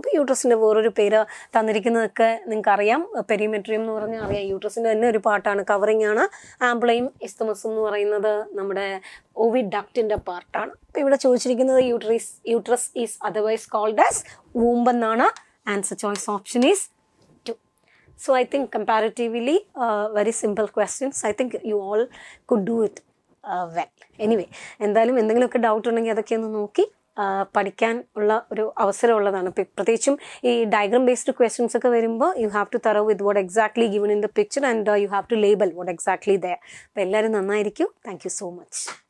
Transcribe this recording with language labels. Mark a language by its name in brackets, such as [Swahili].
[Malayalam] അപ്പോൾ യൂട്രസിൻ്റെ വേറൊരു പേര് തന്നിരിക്കുന്നതൊക്കെ നിങ്ങൾക്കറിയാം. പെരിമെട്രിയം എന്ന് പറഞ്ഞാൽ അറിയാം. യൂട്രസിൻ്റെ തന്നെ ഒരു പാർട്ടാണ്, കവറിങ് ആണ്. ആംബ്ലയും ഇസ്തമസും എന്ന് പറയുന്നത് നമ്മുടെ ഓവിഡക്റ്റിൻ്റെ പാർട്ടാണ്. അപ്പോൾ ഇവിടെ ചോദിച്ചിരിക്കുന്നത് [English] uterus is otherwise called as womb [Malayalam] എന്നാണ്. [English] Answer choice option is 2. So I think comparatively very simple questions. I think you all could do it well. [Malayalam] Anyway, എന്തായാലും എന്തെങ്കിലുമൊക്കെ ഡൗട്ട് ഉണ്ടെങ്കിൽ അതൊക്കെ ഒന്ന് നോക്കി പഠിക്കാൻ ഉള്ള ഒരു അവസരമുള്ളതാണ്. പ്രത്യേകിച്ചും ഈ ഡയഗ്രാം ബേസ്ഡ് ക്വസ്റ്റ്യൻസ് ഒക്കെ വരുമ്പോൾ [English] You have to draw with what exactly given in the picture and you have to label what exactly there. [Malayalam] അപ്പോൾ എല്ലാവരും നന്നായിരിക്കും. [English] Thank you so much.